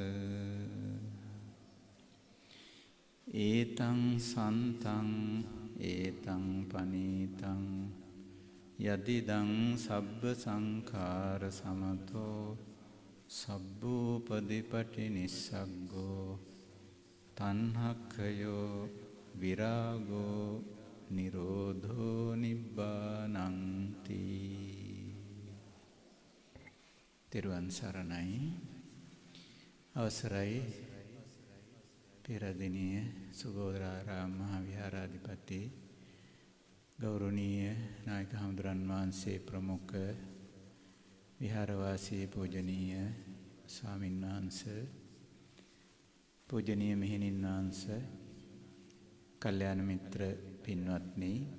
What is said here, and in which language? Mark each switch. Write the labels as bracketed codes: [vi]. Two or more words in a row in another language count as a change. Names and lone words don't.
[pi] ඒතං සන්තං ඒතං පනීතං යදිදං සබ්බ සංඛාර සමතෝ සබ්බූපදීපටි නිස්සග්ගෝ තණ්හක්ඛයෝ විරාගෝ නිරෝධෝ නිබ්බානං [si] තෙරුවන් සරණයි. අවසරයි පෙරදිනිය සුගෝදරාරාම මහා විහාරාධිපති ගෞරවනීය නායක හඳුරන් වහන්සේ ප්‍රමුඛ විහාරවාසී පූජනීය ස්වාමීන් වහන්සේ පූජනීය මෙහෙණින් වහන්සේ කල්යාණ මිත්‍ර පින්වත්නි,